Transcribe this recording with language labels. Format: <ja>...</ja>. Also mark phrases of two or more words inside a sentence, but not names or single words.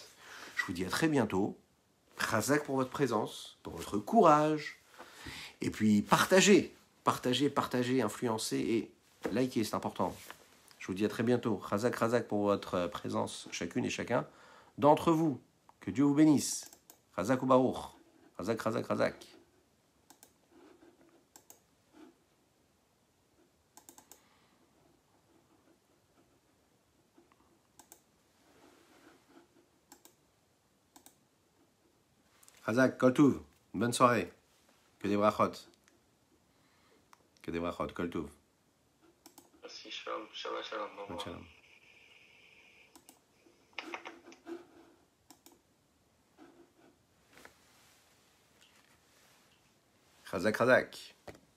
<fr>Je vous dis à très bientôt. Chazak pour votre présence, pour votre courage, et puis partagez, influencez et likez, c'est important. Je vous dis à très bientôt. Chazak pour votre présence, chacune et chacun d'entre vous. Que Dieu vous bénisse.</fr> <he>חזק וברוך. חזק. חזק, כל טוב.</he> <fr>Bonne soirée. Que des brachot.</fr> <he>כל טוב.</he> <fr>Merci, shalom,</fr> <he>שבת שלום.</he> <fr>Au revoir. Shalom. Chazak.</fr>